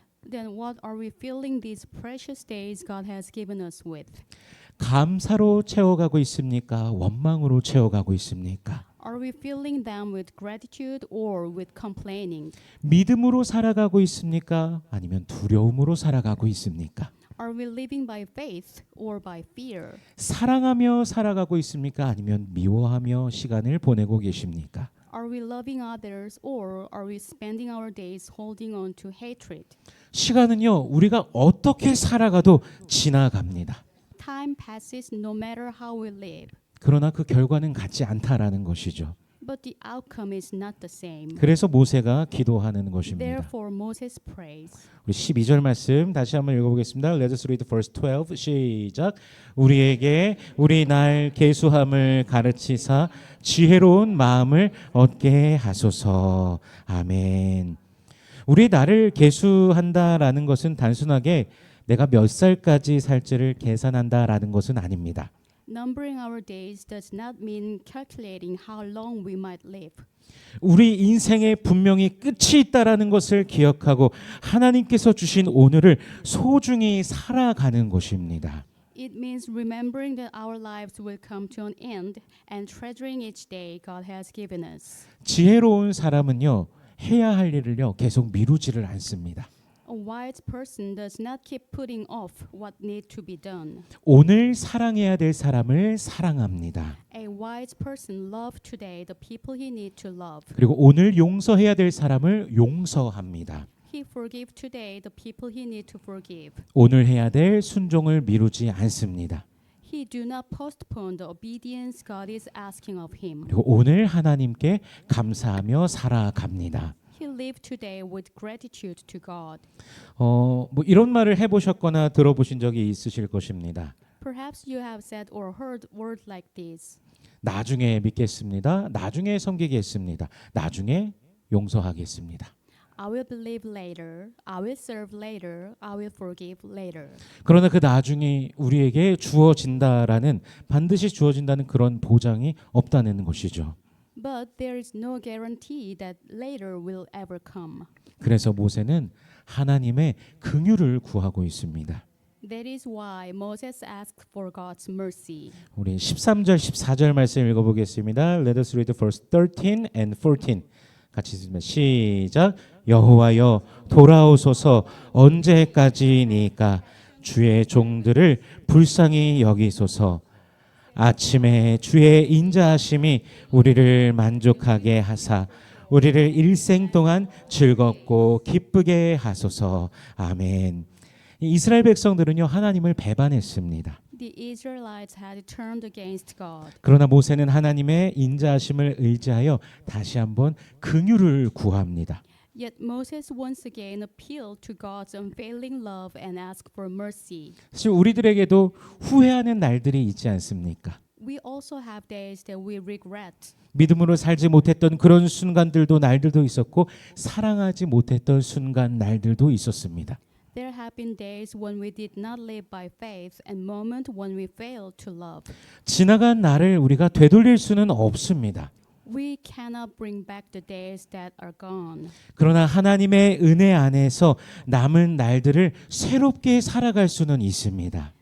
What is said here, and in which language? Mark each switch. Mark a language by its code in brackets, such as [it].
[en] Then what are we filling these precious days God has given us with? [ko] 감사로 채워가고 있습니까? 원망으로 채워가고 있습니까? [en] Are we filling them with gratitude or with complaining? [ko] 믿음으로 살아가고 있습니까? 아니면 두려움으로 살아가고 있습니까? [en] Are we living by faith or by fear? [ko] 사랑하며 살아가고 있습니까? 아니면 미워하며 시간을 보내고 계십니까? [en] Are we loving others or are we spending our days holding on to hatred? [ko] 시간은요, 우리가 어떻게 살아가도 지나갑니다. [en] Time passes no matter how we live, [ko] 그러나 그 결과는 같지 않다라는 것이죠. [en] but the outcome is not the same. [ko] 그래서 모세가 기도하는 것입니다. [en] Therefore Moses prays. [ko] 우리 12절 말씀 다시 한번 읽어보겠습니다. [en] Let us read verse 12. [ko] 시작. 우리에게 우리 날 계수함을 가르치사 지혜로운 마음을 얻게 하소서. 아멘. 우리 날을 계수한다라는 것은 단순하게 내가 몇 살까지 살지를 계산한다라는 것은 아닙니다. [en] Numbering our days does not mean calculating how long we might live. [ko] 우리 인생에 분명히 끝이 있다라는 것을 기억하고 하나님께서 주신 오늘을 소중히 살아가는 것입니다. [en] It means remembering that our lives will come to an end and treasuring each day God has given us. [ko] 지혜로운 사람은요, 해야 할 일을요, 계속 미루지를 않습니다. [en] A wise person does not keep putting off what needs to be done. [ko] 오늘 사랑해야 될 사람을 사랑합니다. [en] A wise person loves today the people he needs to love. [ko] 그리고 오늘 용서해야 될 사람을 용서합니다. [en] He forgives today the people he needs to forgive. [ko] 오늘 해야 될 순종을 미루지 않습니다. [en] He do not postpone the obedience God is asking of him. [ko] 그리고 오늘 하나님께 감사하며 살아갑니다. [en] He lived today with gratitude to God. [ko] 뭐 이런 말을 해보셨거나 들어보신 적이 있으실 것입니다. [en] Perhaps you have said or heard words like this. [ko] 나중에 믿겠습니다. 나중에 섬기겠습니다. 나중에 용서하겠습니다. [en] I will believe later. I will serve later. I will forgive later. [ko] 그러나 그 나중이 우리에게 주어진다라는 반드시 주어진다는 그런 보장이 없다는 것이죠. [en] But there is no guarantee that later will ever come. [ko] 그래서 모세는 하나님의 긍휼을 구하고 있습니다. [en] That is why Moses asked for God's mercy. [ko] 우리 13절 14절 말씀 읽어보겠습니다. [en] Let us read verse 13 and 14. [ko] 같이 읽습니다. 시작. 여호와여 돌아오소서 언제까지니까 주의 종들을 불쌍히 여기소서. 아침에 주의 인자하심이 우리를 만족하게 하사 우리를 일생 동안 즐겁고 기쁘게 하소서. 아멘. 이스라엘 백성들은요 하나님을 배반했습니다. [en] The Israelites had turned against God. [ko] 그러나 모세는 하나님의 인자하심을 의지하여 다시 한번 긍휼을 구합니다. [en] Yet Moses once again appealed to God's unfailing love and asked for mercy. [ko] 사실 우리들에게도 후회하는 날들이 있지 않습니까? [en] We also have days that we regret. [ko] 믿음으로 살지 못했던 그런 순간들도 날들도 있었고 사랑하지 못했던 순간 날들도 있었습니다. [en] There have been days when we did not live by faith and moments when we failed to love. [ko] 지나간 날을 우리가 되돌릴 수는 없습니다. [en] We cannot bring back the days that are gone. [ko] 그러나 하나님의 은혜 안에서 남은 날들을 새롭게 살아갈 수는 있습니다.